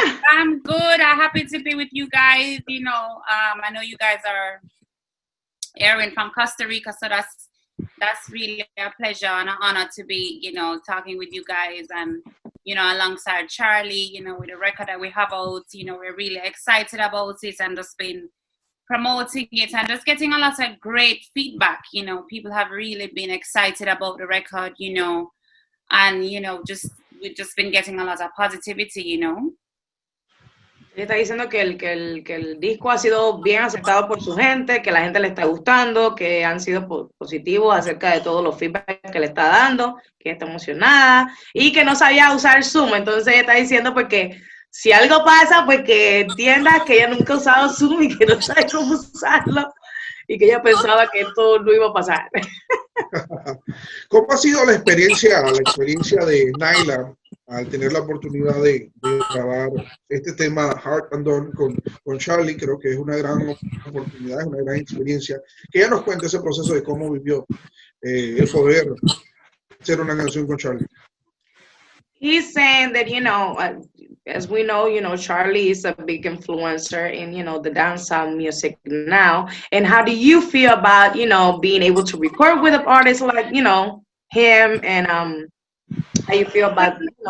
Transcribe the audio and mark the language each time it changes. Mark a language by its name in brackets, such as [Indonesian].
[English] I'm good. I'm happy to be with you guys. I know you guys are airing from Costa Rica, so that's really a pleasure and an honor to be, talking with you guys and, alongside Charly, with the record that we have out, we're really excited about it and just been promoting it and just getting a lot of great feedback. People have really been excited about the record, and, we've just been getting a lot of positivity, [Spanish] Él está diciendo que el disco ha sido bien aceptado por su gente, que la gente le está gustando, que han sido positivos acerca de todos los feedback que le está dando, que está emocionada y que no sabía usar Zoom. Entonces está diciendo pues que si algo pasa, pues que entienda que ella nunca ha usado Zoom y que no sabe cómo usarlo y que ella pensaba que esto no iba a pasar. ¿Cómo ha sido la experiencia de NYLA al tener la oportunidad de grabar este tema Heart and Dawn con Charly? Creo que es una gran oportunidad, es una gran experiencia. Que ella nos cuente ese proceso de cómo vivió el poder hacer una canción con Charly. [English] He's saying that, as we know, Charly is a big influencer in, the dancehall music now. And how do you feel about, being able to record with an artist like, him, and how you feel about,